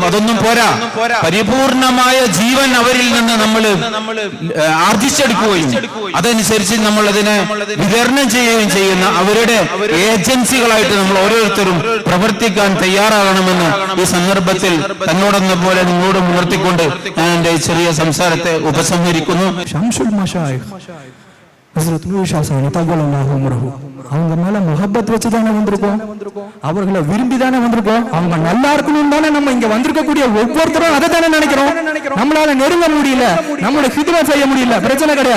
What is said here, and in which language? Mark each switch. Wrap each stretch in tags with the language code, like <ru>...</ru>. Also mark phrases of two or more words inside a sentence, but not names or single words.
<ml>അതൊന്നും പോരാ, പരിപൂർണമായ ജീവൻ അവരിൽ നിന്ന് നമ്മൾ ആർജിച്ചെടുക്കുകയും അതനുസരിച്ച് നമ്മൾ അതിനെ വിതരണം ചെയ്യുകയും ചെയ്യുന്ന അവരുടെ ഏജൻസികളായിട്ട് നമ്മൾ ഓരോരുത്തരും പ്രവർത്തിക്കാൻ തയ്യാറാകണമെന്ന് ഈ സന്ദർഭത്തിൽ തന്നോടെന്ന പോലെ നിങ്ങളോട് ഉണർത്തിക്കൊണ്ട് ഞാൻ എന്റെ ചെറിയ സംസാരത്തെ ഉപസംഹരിക്കുന്നു.</ml> <ta>ஷம்சுல் மஷாயிக் ஹஸ்ரத் நூர் ஷா சாஹிப் தஅல்லல்லாஹு அம்ரஹு அவங்க மேல முஹப்பத் வச்சு தானே வந்திருக்கோம், அவர்களை விரும்பி தானே வந்திருக்கோம். அவங்க நல்லா இருக்கணும் தானே நம்ம இங்க வந்திருக்கக்கூடிய ஒவ்வொருத்தரும் அதை தானே நினைக்கிறோம். நம்மளால நெருங்க முடியல, நம்மளோட ஹித்மத் செய்ய முடியல, பிரச்சனை கிடையாது.</ta>